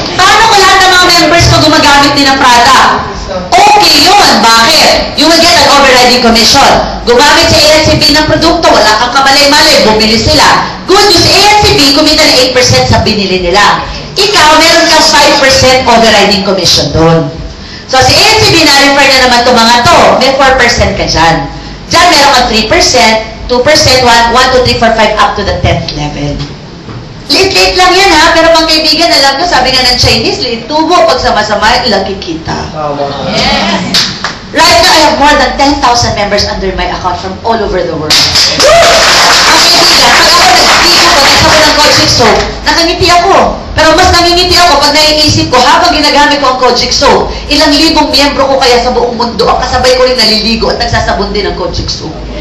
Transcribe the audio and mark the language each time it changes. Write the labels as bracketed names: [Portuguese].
[Filipino] Paano kung lahat ng mga members ko gumagamit din ng product? Okay yun. Bakit? [English] You will get an overriding commission. [Filipino] Gumamit si ANCB ng produkto, wala kang kamalay-malay, bumili sila. Good news, ANCB, kumita na 8% sa binili nila. Ikaw, meron kang 5% overriding commission doon. So, si ANCB, na-refer na naman itong mga to. May 4% ka dyan. Dyan, meron kang 3%, 2%, 1, 2, 3, 4, 5, [English] up to the 10th level. [Filipino] Liit-liit lang yan ha, pero mga kaibigan, alam nyo, sabi nga ng Chinese, liit tubo, pag sama-sama, laki kita. Yes! [English] Right now, I have more than 10,000 members under my account from all over the world. [Filipino] Ang kaibigan, pag ako nag-video ko, nagsabon ng Kojic soap, nakangiti ako. Pero mas nangingiti ako pag naiisip ko, habang ginagamit ko ang Kojic soap, ilang libong miyembro ko kaya sa buong mundo, ang kasabay ko rin naliligo at nagsasabon din ng Kojic soap.